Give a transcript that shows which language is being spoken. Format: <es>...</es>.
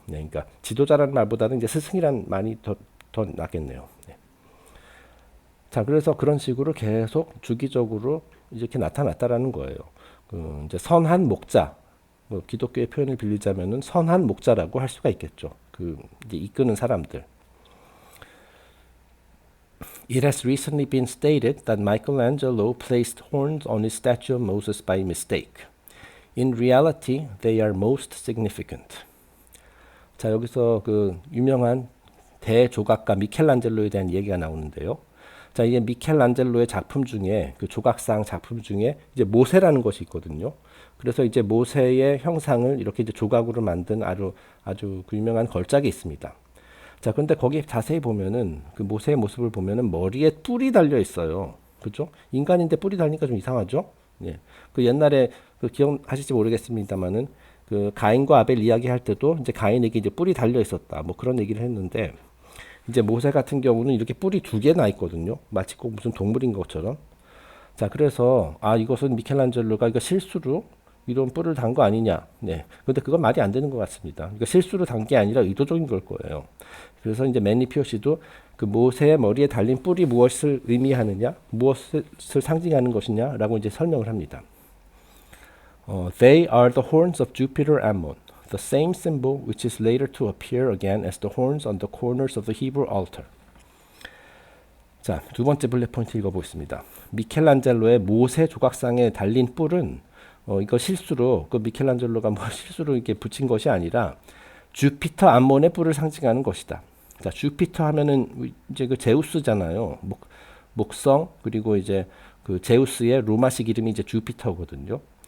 <ko>네, 그러니까 지도자라는 말보다는 이제 스승이란 말이 더 낫겠네요. 네. 자, 그래서 그런 식으로 계속 주기적으로 이렇게 나타났다라는 거예요. 이제 선한 목자, 뭐 기독교의 표현을 빌리자면은 선한 목자라고 할 수가 있겠죠. 이제 이끄는 사람들.</ko> <en>It has recently been stated that Michelangelo placed horns on his statue of Moses by mistake. In reality, they are most significant.</en> <ko>자, 여기서 그 유명한 대조각가 미켈란젤로에 대한 얘기가 나오는데요. 자, 이게 미켈란젤로의 작품 중에 그 조각상 작품 중에 이제 모세라는 것이 있거든요. 그래서 이제 모세의 형상을 이렇게 이제 조각으로 만든 아주 그 유명한 걸작이 있습니다. 자, 그런데 거기 자세히 보면은 그 모세의 모습을 보면은 머리에 뿔이 달려 있어요. 그죠? 인간인데 뿔이 달리니까 좀 이상하죠? 예. 그 옛날에 그 기억하실지 모르겠습니다만은 그 가인과 아벨 이야기할 때도 이제 가인에게 이제 뿔이 달려 있었다. 뭐 그런 얘기를 했는데 이제 모세 같은 경우는 이렇게 뿔이 두 개나 있거든요. 마치 꼭 무슨 동물인 것처럼. 자, 그래서 이것은 미켈란젤로가 이거 실수로 이런 뿔을 단 거 아니냐. 네. 근데 그건 말이 안 되는 것 같습니다. 이거 실수로 단 게 아니라 의도적인 걸 거예요. 그래서 이제 맨리 피어시도 그 모세의 머리에 달린 뿔이 무엇을 의미하느냐, 무엇을 상징하는 것이냐라고 이제 설명을 합니다.</ko> <en>They are the horns of Jupiter Ammon, the same symbol which is later to appear again as the horns on the corners of the Hebrew altar.</en> <ko>자, 두 번째 블랙 포인트 읽어보겠습니다. 미켈란젤로의 모세 조각상에 달린 뿔은 이거 실수로 그 미켈란젤로가 뭐 실수로 이렇게 붙인 것이 아니라 주피터 암몬의 뿔을 상징하는 것이다. 자, 주피터 하면은 이제 그 제우스잖아요. 목성 그리고 이제 그 제우스의 로마식 이름이 이제 주피터거든요.</ko>